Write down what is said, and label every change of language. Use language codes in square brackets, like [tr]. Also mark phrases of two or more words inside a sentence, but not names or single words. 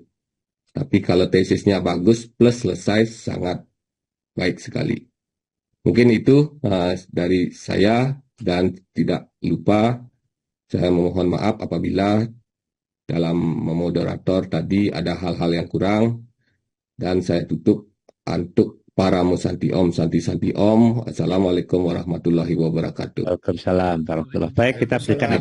[id] Tapi kalau tesisnya bagus plus selesai, sangat baik sekali. Mungkin itu dari saya, dan tidak lupa saya memohon maaf apabila dalam memoderator tadi ada hal-hal yang kurang, dan saya tutup untuk para musanti om, santi om. [ar] السلام عليكم ورحمة الله وبركاته. وعليكم السلام ورحمة الله وبركاته. [id] Baik, kita berikan